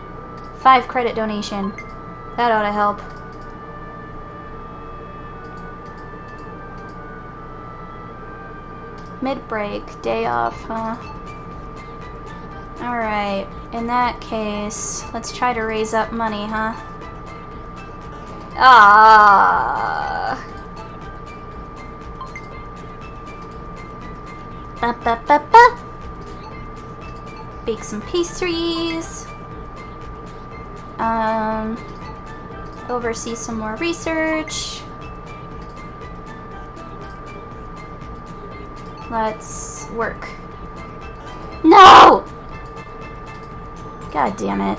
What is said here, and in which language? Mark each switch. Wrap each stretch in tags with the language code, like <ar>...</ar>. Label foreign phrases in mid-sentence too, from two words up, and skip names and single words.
<en>5 credit donation. That ought to help. Mid-break, day off, huh? Alright, in that case, let's try to raise up money, huh? Ah. Ba-ba-ba-ba. Bake some pastries. Oversee some more research. Let's work. No! God damn it.</en>